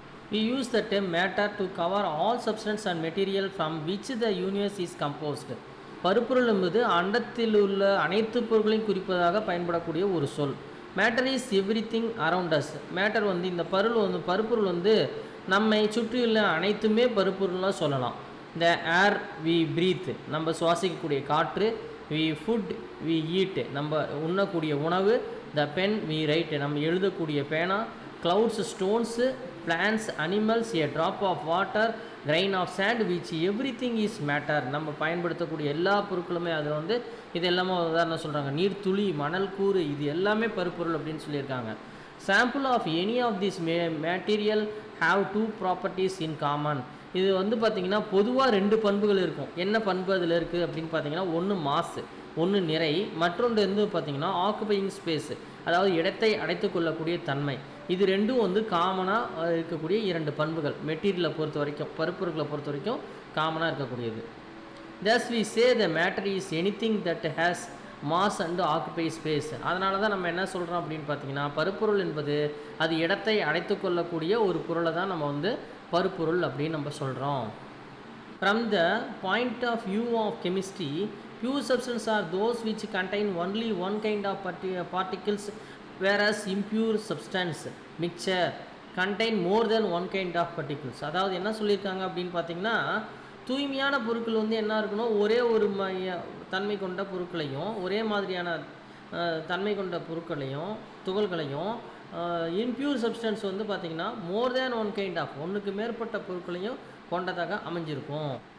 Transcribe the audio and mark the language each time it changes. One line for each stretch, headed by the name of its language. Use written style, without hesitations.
English: We use the term matter to cover all substance and material from which the universe is composed.
Tamil: பருப்பொருள் என்பது அண்டத்தில் உள்ள அனைத்து பொருட்களையும் குறிப்பதாக பயன்படக்கூடிய ஒரு சொல்.
English: Matter is everything around us.
Tamil: Matter வந்து இந்த பருப்பொருள் வந்து நம்மை சுற்றியுள்ள அனைத்துமே பருப்பொருள்லாம் சொல்லலாம்.
English: இந்த air we breathe,
Tamil: நம்ம சுவாசிக்கக்கூடிய காற்று,
English: we food we eat,
Tamil: நம்ம உண்ணக்கூடிய உணவு,
English: the pen we write,
Tamil: நம்ம எழுதக்கூடிய பேனா,
English: clouds, stones, plants, animals, a drop of water, grain of sand, which everything is matter.
Tamil: நம்ம பயன்படுத்தக்கூடிய எல்லா பொருட்களுமே அதில் வந்து இது எல்லாமே உதாரணம் சொல்கிறாங்க. நீர் துளி, மணல் கூறு, இது எல்லாமே பருப்பொருள் அப்படின்னு சொல்லியிருக்காங்க.
English: Sample of any of this material have 2 properties in common.
Tamil: இது வந்து பார்த்திங்கன்னா பொதுவாக 2 பண்புகள் இருக்கும். என்ன பண்பு அதில் இருக்குது அப்படின்னு பார்த்தீங்கன்னா ஒன்று மாசு, ஒன்று நிறை, மற்றொன்று வந்து பார்த்திங்கன்னா ஆக்குபையிங் ஸ்பேஸு, அதாவது இடத்தை அடைத்து கொள்ளக்கூடிய தன்மை. இது ரெண்டும் வந்து காமனாக இருக்கக்கூடிய 2 பண்புகள் மெட்டீரியலை பொறுத்த வரைக்கும், பருப்பொருட்களை பொறுத்த வரைக்கும் காமனாக இருக்கக்கூடியது.
English: Thus we say the matter is anything that has mass and occupy space.
Tamil: அதனால தான் நம்ம என்ன சொல்கிறோம் அப்படின்னு பார்த்தீங்கன்னா பருப்பொருள் என்பது அது இடத்தை அடைத்து கொள்ளக்கூடிய ஒரு பொருளை தான் நம்ம வந்து பருப்பொருள் அப்படின்னு நம்ம சொல்கிறோம்.
English: From the point of view of chemistry, pure substances are those which contain only one kind of particles, whereas impure substance mixture contain more than one kind of particles.
Tamil: அதாவது என்ன சொல்லியிருக்காங்க அப்படின்னு பார்த்தீங்கன்னா தூய்மையான பொருட்கள் வந்து என்ன இருக்கணும், ஒரே ஒரு தன்மை கொண்ட பொருட்களையும், ஒரே மாதிரியான தன்மை கொண்ட பொருட்களையும் துகள்களையும், இம்பியூர் சப்ஸ்டன்ஸ் வந்து பார்த்திங்கன்னா
English: more than one kind of,
Tamil: ஒன்றுக்கு மேற்பட்ட பொருட்களையும் கொண்டதாக அமைஞ்சிருக்கும்.